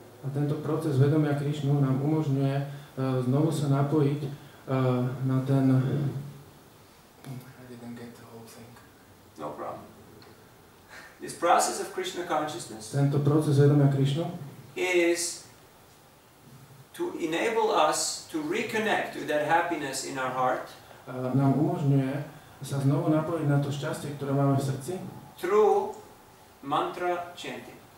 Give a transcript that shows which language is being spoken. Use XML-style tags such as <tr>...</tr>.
<sk>A tento proces vedomia Krišnu nám umožňuje znovu sa napojiť na ten...</sk> <en>I didn't get the whole thing. No problem. This process of Krishna consciousness</en> <sk>Tento proces vedomia Krišnu</sk> <en>is to enable us to reconnect with that happiness in our heart</en> <sk>nám umožňuje sa znovu napojiť na to šťastie, ktoré máme v srdci</sk> <en>through mantra chanting.</en>